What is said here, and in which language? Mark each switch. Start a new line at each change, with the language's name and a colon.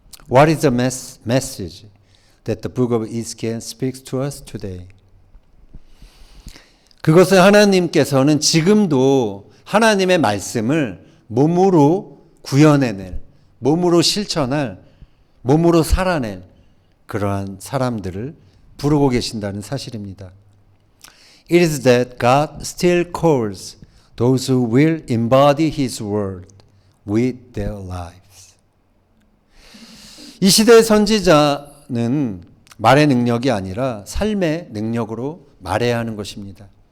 English: What is the message that the book of Ezekiel speaks to us today?
Korean: 그것은 하나님께서는 지금도 하나님의 말씀을 몸으로 구현해낼, 몸으로 실천할, 몸으로 살아낼 그러한 사람들을 부르고 계신다는 사실입니다.
English: It is that God still calls those who will embody His word with their lives.
Korean: 이 시대의 선지자는 말의 능력이 아니라 삶의 능력으로 말해야 하는 것입니다.